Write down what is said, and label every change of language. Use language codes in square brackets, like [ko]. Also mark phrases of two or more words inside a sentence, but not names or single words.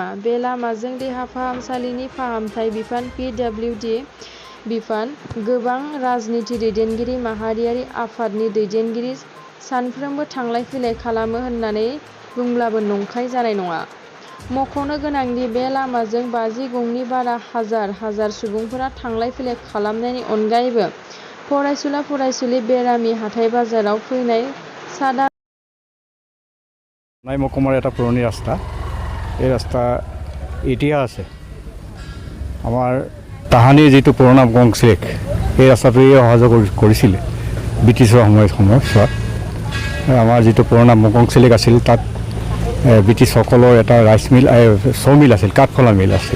[brx] बे लामाजों देहा फाहामसालिनि फाहामथाय बिफान PWD बिफान, गोबां राजनिथि दैदेनगिरि माहारियारि आफादनि दैदेनगिरि सानफ्रोमबो थांलाय फैलाय खालामो होननानै बुंब्लाबो नंखाय जानाय नङा। मख'नो गोनांदि बे लामाजों 50 गंनि बारा हाजार सुबुंफोरा थांलाय फैलाय खालामनायनि अनगायैबो फरायसुला फरायसुलि बेरामि हाथाय बाजाराव फैनाय सादा [as] মহকুমাৰ এটা পুৰণি ৰাস্তা। এই ৰাস্তা ইতিহাস আছে। আমাৰ তাহানিৰ যিটো পুৰণা বংশীক এই ৰাস্তাটোৱে অহা যোৱা কৰিছিলে ব্ৰিটিছৰ সময়ছোৱাত। আমাৰ যিটো পুৰণা বংশীক আছিল তাত ব্ৰিটিছসকলৰ এটা ৰাইচ মিল ছ মিল আছিল, কাঠফলা মিল আছিল।